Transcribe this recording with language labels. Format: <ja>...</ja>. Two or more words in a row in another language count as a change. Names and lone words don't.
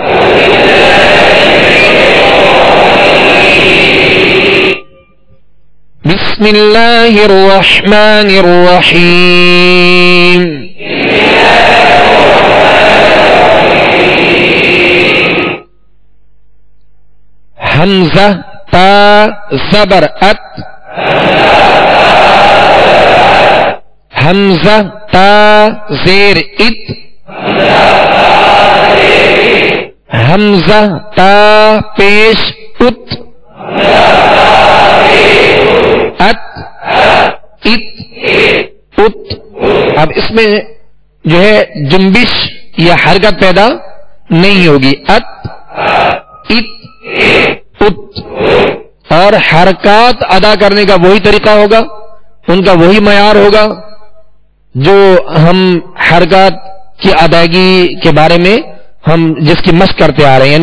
<ar>بسم اللہ الرحمن الرحیم.</ar> <ur>حمزہ تا زبر ات، حمزہ تا زیر ات، حمزہ تا پیش ات، ات ات ات. اب اس میں جو ہے جنبش یا حرکت پیدا نہیں ہوگی. ات ات ات. اور حرکات ادا کرنے کا وہی طریقہ ہوگا، ان کا وہی معیار ہوگا جو ہم حرکات کی ادائیگی کے بارے میں ہم جس کی مشق کرتے آ رہے ہیں.</ur>